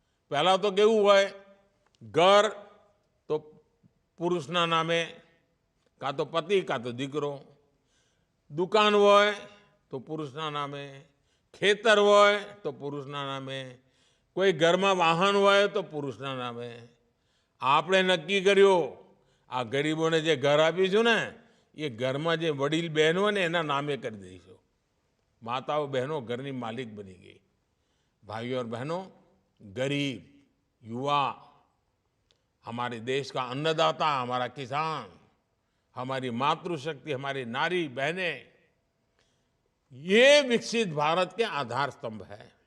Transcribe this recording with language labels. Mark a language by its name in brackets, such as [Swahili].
[Gujarati] पहला तो केवू हुआ है, घर तो पुरुषना नामे, का तो पति का तो दीकरो, दुकान હોય તો પુરુષના નામે, ખેતર હોય તો પુરુષના નામે, કોઈ ઘરમાં વાહન હોય તો પુરુષના નામે। આપણે નક્કી કર્યો આ ગરીબોને જે ઘર આપીશું ને, એ ઘરમાં જે વડીલ બહેનો ને એના નામે કરી દઈશું। માતાઓ બહેનો ઘરની માલિક બની ગઈ। [Hindi] भाइयों और बहनों, गरीब, युवा, हमारे देश का अन्नदाता, हमारा किसान, हमारी मातृशक्ति, हमारी नारी बहनें, ये विकसित भारत के आधार स्तंभ है।